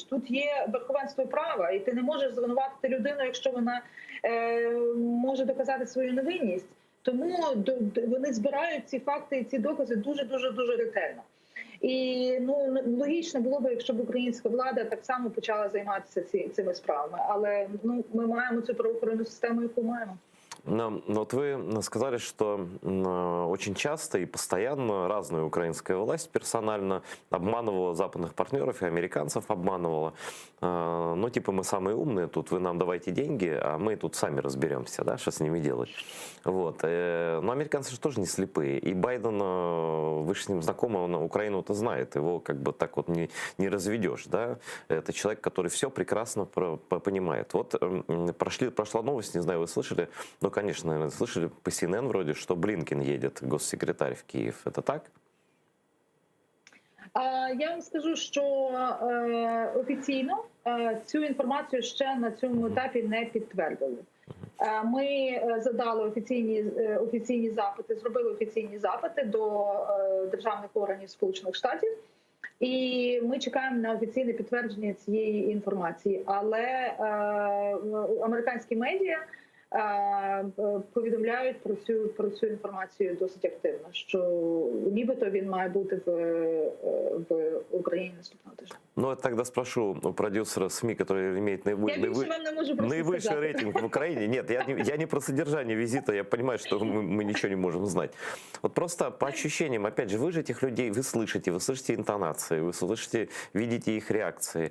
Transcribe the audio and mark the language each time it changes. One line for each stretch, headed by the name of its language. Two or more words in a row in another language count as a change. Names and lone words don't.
Ukrainian: Тут є верховенство права, і ти не можеш звинуватити людину, якщо вона може доказати свою невинність. Тому вони збирають ці факти і ці докази дуже ретельно. І логічно було б, якщо б українська влада так само почала займатися цими справами. Але ми маємо цю правоохоронну систему, яку маємо.
Russian: Но вот вы сказали, что очень часто и постоянно разная украинская власть персонально обманывала западных партнеров и американцев обманывала. Ну, типа, мы самые умные тут, вы нам давайте деньги, а мы тут сами разберемся, да, что с ними делать. Вот. Но американцы же тоже не слепые. И Байден, вы же с ним знакомы, он Украину-то знает, его как бы так вот не разведешь, да. Это человек, который все прекрасно понимает. Вот прошла новость, не знаю, вы слышали, ну, конечно, наверное, слышали по CNN вроде, что Блинкен едет, госсекретарь, в Киев. Это так?
Ukrainian: Я вам скажу, що офіційно цю інформацію ще на цьому етапі не підтвердили. Ми задали офіційні запити, зробили офіційні запити до державних органів Сполучених Штатів, і ми чекаємо на офіційне підтвердження цієї інформації. Але американські медіа повідомляють про цю інформацію досить активно, що нібито він має бути в Україні наступного тижня.
Russian: Ну, я тогда спрошу у продюсера СМИ, который имеет наивысший рейтинг в Украине. Нет, я не про содержание визита, я понимаю, что мы ничего не можем знать. Вот просто по ощущениям, опять же, вы же этих людей, вы слышите интонации, вы слышите, видите их реакции.